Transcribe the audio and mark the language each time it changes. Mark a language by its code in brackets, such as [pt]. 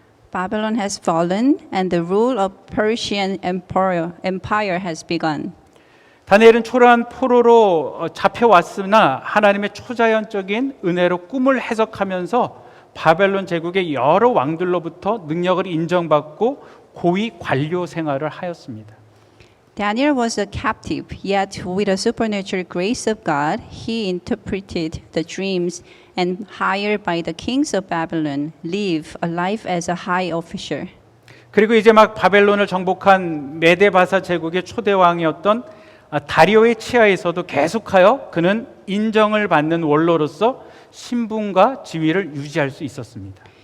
[en] Babylon has fallen, and the rule of Persian empire has begun. [ko] 다니엘은 초라한 포로로 잡혀왔으나 하나님의 초자연적인 은혜로 꿈을 해석하면서 바벨론 제국의 여러 왕들로부터 능력을 인정받고 고위 관료 생활을 하였습니다. [en] Daniel was a captive, yet with a supernatural grace of God, he interpreted the dreams and, hired by the kings of Babylon, lived a life as a high official. [ko] 그리고 이제 막 바벨론을 정복한 메데바사 제국의 초대 왕이었던 다리오의 치하에서도 계속하여 그는 인정을 받는 원로로서 신분과 지위를 유지할 수 있었습니다.